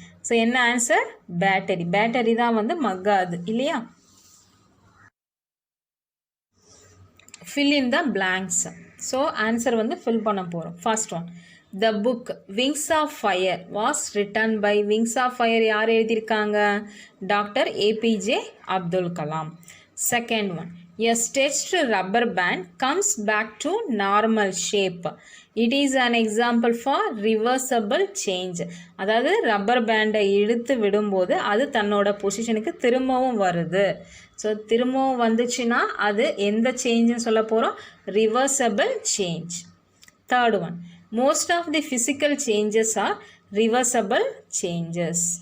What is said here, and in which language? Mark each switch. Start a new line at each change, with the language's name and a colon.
Tamil: So என்ன answer? Battery. Battery தான் வந்து மக்காது இல்லையா.
English: Fill in the blanks.
Tamil: So answer வந்து ஃபில் பண்ண போகிறோம்.
English: First one, the book Wings of Fire was written by.
Tamil: Wings of fire யார் எழுதியிருக்காங்க? Doctor APJ Abdul Kalam.
English: Second one, a stretched rubber band comes back to normal shape. It is an example for reversible change.
Tamil: அதாவது rubber பேண்டை இழுத்து விடும்போது அது தன்னோட பொசிஷனுக்கு திரும்பவும் வருது. ஸோ திரும்பவும் வந்துச்சுன்னா அது எந்த சேஞ்சுன்னு சொல்ல போகிறோம்?
English: Reversible change. Third one, most of the physical changes are reversible changes.